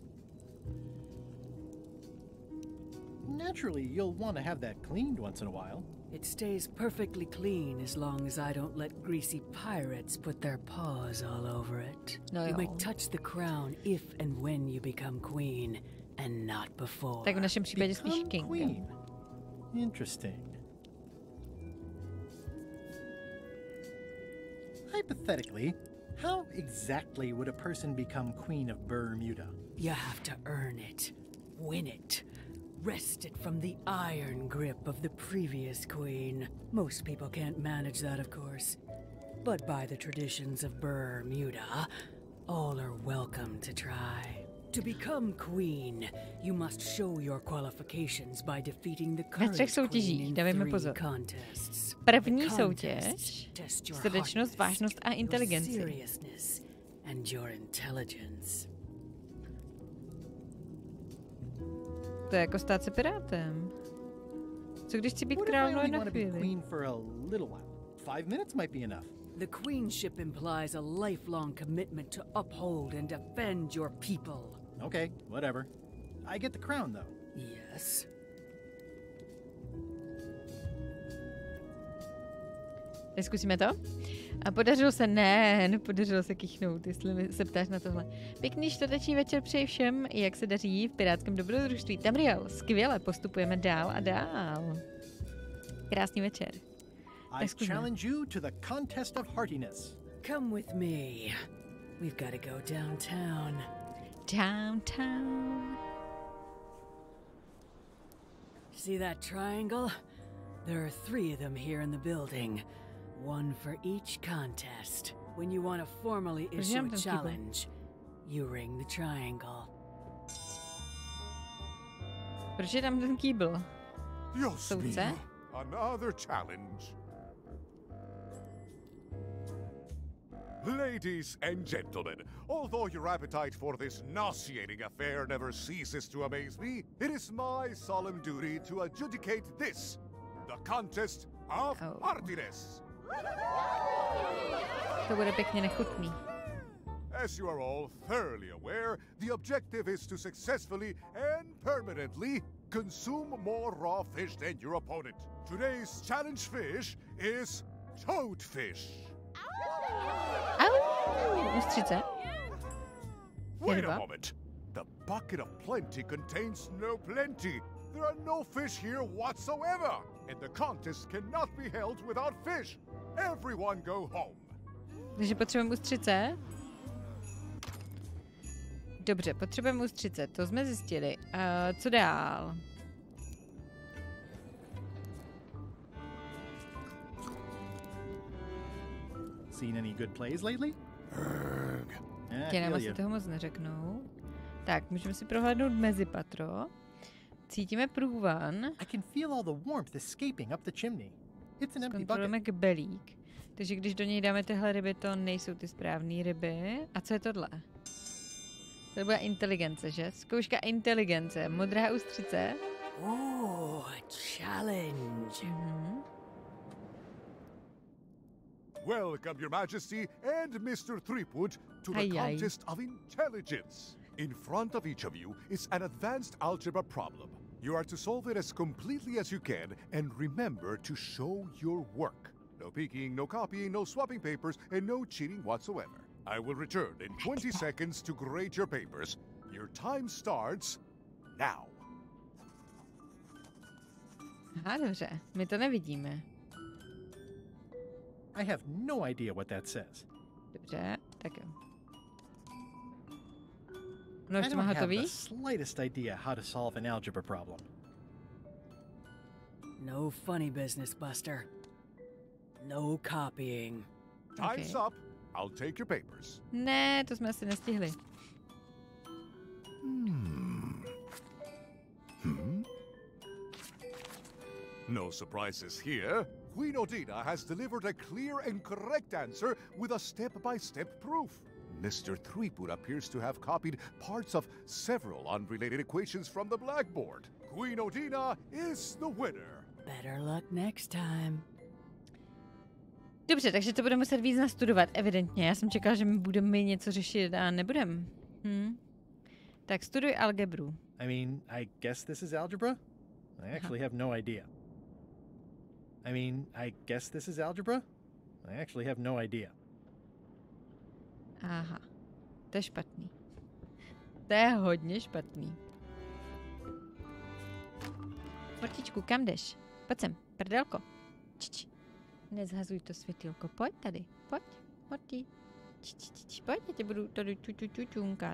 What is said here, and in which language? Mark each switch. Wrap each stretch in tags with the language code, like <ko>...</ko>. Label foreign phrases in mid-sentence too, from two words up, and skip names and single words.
<en>Naturally, you'll want to have that cleaned once in a while. It stays perfectly clean as long as I don't let greasy pirates put their paws all over it. No, you may touch the crown if and when you become queen, and not before.</en> <cs>Tak v našem případě spíš king.</cs> <en>Queen. Interesting. Hypothetically, how exactly would a person become queen of Bermuda? You have to earn it, win it. Wrest it from the iron grip of the previous queen. Most people can't manage that, of course. But by the traditions of Bermuda, all are welcome to try. To become queen, you must show your qualifications by defeating the current queen in 3 contests.</en> <cs>První soutěž, srdečnost, vážnost a inteligenci.</cs> <en>Seriousness and your intelligence.</en> <cs>To je jako stát se pirátem. Co když chci být královnou na chvíli?</cs> <en>The queenship implies a lifelong commitment to uphold and defend your people. Okay, whatever. I get the crown, though. Yes.</en> <cs>Zkusíme to? A podařilo se, nepodařilo se kýchnout, jestli se ptáš na tohle. Pěkný čtvrteční večer přeji všem, jak se daří v pirátském dobrodružství. Tamriel, skvěle, postupujeme dál a dál. Krásný večer.</cs> <en>I challenge you to the contest of heartiness. Come with me. We've got to go downtown. Downtown. See that triangle? There are 3 of them here in the building. One for each contest. When you want to formally issue a challenge, you ring the triangle.</en> <cs>Proč je tam ten kýbl? Soudce?</cs> <en>Another challenge. Ladies and gentlemen, although your appetite for this nauseating affair never ceases to amaze me, it is my solemn duty to adjudicate this, the contest of heartiness.</en> <cs>To bude pěkně nechutný.</cs> <en>As you are all thoroughly aware, the objective is to successfully and permanently consume more raw fish than your opponent. Today's challenge fish is toadfish.</en> <cs>Ustřice.</cs> <en>Wait a moment. The bucket of plenty contains no plenty. There are no fish here whatsoever, and the contest cannot be held without fish. Everyone go home.</en> <cs>Takže potřebujeme ustřice. Dobře, potřebujeme ustřice, to jsme zjistili. Co dál?</cs> <en>Seen any good plays lately?</en> <cs>Tě nám asi toho moc neřeknou. Tak, můžeme si prohlédnout mezipatro. Cítíme průvan.</cs> <en>I can feel all the warmth escaping up the chimney. It's an empty bucket.</en> <cs>Kontrolujeme kbelík. Takže když do něj dáme tyhle ryby, to nejsou ty správné ryby. A co je tohle? To bude inteligence, že? Zkouška inteligence. Modrá ústřice.</cs> <en>Challenge. Welcome, Your Majesty and Mr. Threepwood to the contest of intelligence. In front of each of you is an advanced algebra problem. You are to solve it as completely as you can and remember to show your work. No peeking, no copying, no swapping papers, and no cheating whatsoever. I will return in 20 seconds to grade your papers. Your time starts now.</en> <cs>Aha, dobře. My to nevidíme.</cs> <en>I have no idea what that says.</en> <cs>Dobře, tak jo.</cs> <en>No, I don't have the slightest idea how to solve an algebra problem. No funny business, Buster. No copying. Time's up. I'll take your papers.</en> <cs>Ne, to jsme asi nestihli.</cs> <en>No surprises here. Queen Odina has delivered a clear and correct answer with a step-by-step proof. Mr. Threepwood appears to have copied parts of several unrelated equations from the blackboard. Queen Odina is the winner. Better luck next time.</en> <cs>Dobře, takže to budeme muset víc nastudovat, evidentně. Já jsem čekala, že my budeme něco řešit a nebudem. Tak studuj algebru.</cs> <en>I mean, I guess this is algebra? I actually have no idea.</en> <cs>Aha, to je špatný. To je hodně špatný. Mortičku, kam jdeš? Pojď sem, prdelko. Čič. Nezhazuj to světýlko. Pojď tady, pojď, Morty. Pojď, já tě budu tady čunkat.</cs>